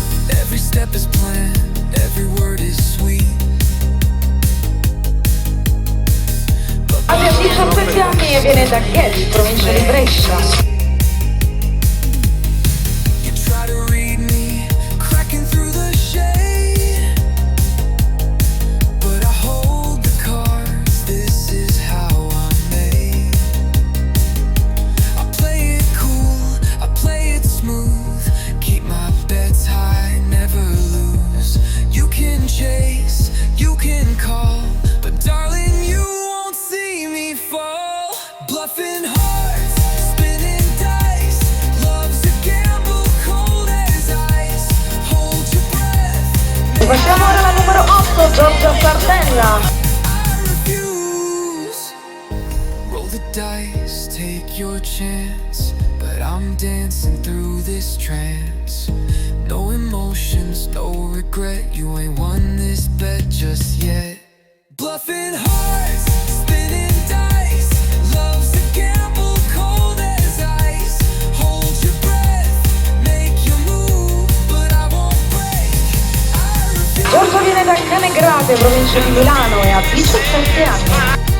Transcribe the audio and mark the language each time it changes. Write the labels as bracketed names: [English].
[English] Every step is planned, every word is sweet. [Italian] Asia ha 17 anni e viene da Ghent, provincia di Brescia. [English] You try to read me, cracking through the shade, but I hold the cards, this is how I'm made. I play it cool, I play it smooth, keep my bets high, never lose. You can chase, you can call, but darling, you won't see me fall. Bluffing hearts, spinning dice, love's a gamble cold as ice. Hold your breath, [Italian] E passiamo ora alla numero 8, Giorgia Sardella. [English] I refuse. Roll the dice, take your chance, but I'm dancing through this trance. No emotions, no regret, you ain't won this bet just yet. Bluffing hearts, spinning dice, love's a gamble cold as ice. Hold your breath, make your move, but I won't break. I refuse. [Italian] Giorgia viene da Canegrate, provincia di Milano e ha 17 anni.